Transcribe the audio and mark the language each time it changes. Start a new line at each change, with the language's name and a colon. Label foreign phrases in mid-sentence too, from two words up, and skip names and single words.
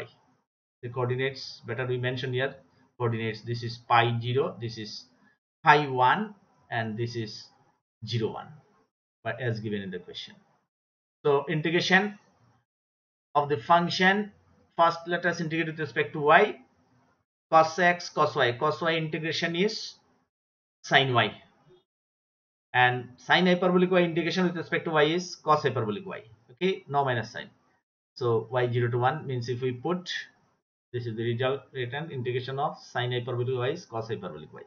English: The coordinates better we mention here. Coordinates, this is pi 0, this is pi 1, and this is 0 1, but as given in the question. So integration of the function, first let us integrate with respect to y. Cos x cos y. Cos y integration is sin y, and sin hyperbolic y integration with respect to y is cos hyperbolic y. Okay, no minus sign. So y 0 to 1 means if we put, this is the result written, integration of sin hyperbolic y is cos hyperbolic y.